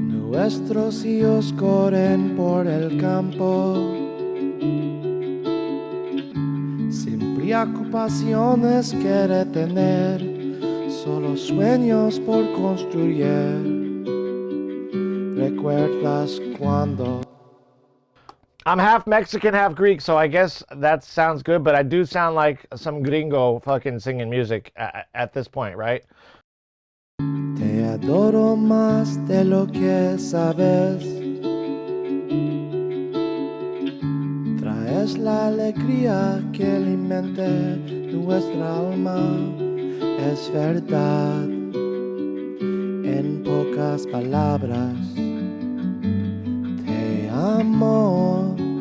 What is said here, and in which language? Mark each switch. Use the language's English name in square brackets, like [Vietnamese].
[Spanish] Nuestros hijos corren por el campo sin preocupaciones que retener, solo sueños por construir. ¿Recuerdas cuando? [English] I'm half Mexican, half Greek, so I guess that sounds good, but I do sound like some gringo fucking singing music at this point, right? [Spanish] Te adoro más de lo que sabes. Traes la alegría que alimenta nuestra alma. es verdad. En pocas palabras, te amo.